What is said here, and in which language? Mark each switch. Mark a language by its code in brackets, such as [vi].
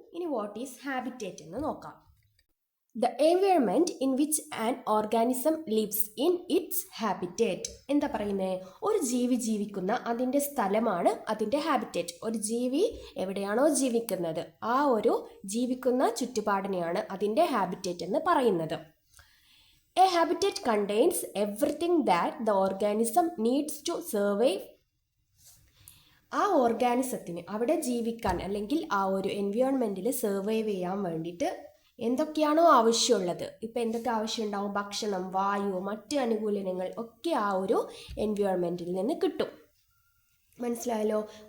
[en] ഇനി what is habitat [ml] എന്ന് നോക്കാം. [en] The environment in which an organism lives in its habitat. [ml] എന്താ പറയുന്നത്? ഒരു ജീവി ജീവിക്കുന്ന അതിൻ്റെ സ്ഥലമാണ് അതിൻ്റെ ഹാബിറ്റേറ്റ്. ഒരു ജീവി എവിടെയാണോ ജീവിക്കുന്നത് ആ ഒരു ജീവിക്കുന്ന ചുറ്റുപാടിനെയാണ് അതിൻ്റെ ഹാബിറ്റേറ്റ് എന്ന് പറയുന്നത്. [en] A habitat contains everything that the organism needs to survive. [ml] ആ ഓർഗാനിസത്തിന് അവിടെ ജീവിക്കാൻ അല്ലെങ്കിൽ ആ ഒരു എൻവയോൺമെൻറ്റിൽ സർവൈവ് ചെയ്യാൻ വേണ്ടിയിട്ട് എന്തൊക്കെയാണോ ആവശ്യമുള്ളത്, ഇപ്പോൾ എന്തൊക്കെ ആവശ്യമുണ്ടാവും, ഭക്ഷണം, വായു, മറ്റ് അനുകൂലനങ്ങൾ ഒക്കെ ആ ഒരു എൻവയോൺമെൻറ്റിൽ നിന്ന് കിട്ടും. മനസ്സിലായല്ലോ?